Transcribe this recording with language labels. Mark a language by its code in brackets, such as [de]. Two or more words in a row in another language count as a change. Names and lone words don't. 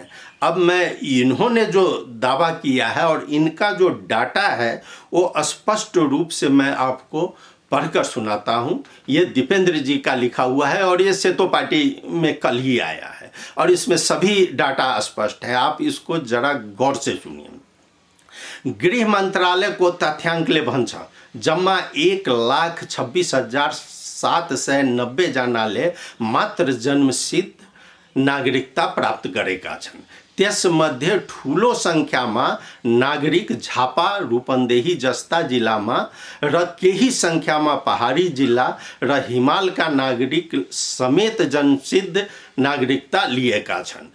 [hi] अब मैं इन्होंने जो दावा किया है और इनका जो डाटा है वो स्पष्ट रूप से मैं आपको पढ़कर सुनाता हूँ। ये दीपेंद्र जी का लिखा हुआ है और ये सेतो पार्टी में कल ही आया है, और इसमें सभी डाटा स्पष्ट है। आप इसको जरा गौर से सुनिए। [ne] गृह मंत्रालय को तथ्यांक ले भन्छ जम्मा 1,26,790 जनाले मात्र जन्मसिद्ध नागरिकता प्राप्त गरेका छन्। त्यसमध्ये ठुलो संख्यामा नागरिक झापा रूपन्देही जस्ता जिल्लामा र केही संख्यामा पहाडी जिल्ला र हिमालका नागरिक समेत जन्मसिद्ध नागरिकता लिएका छन्।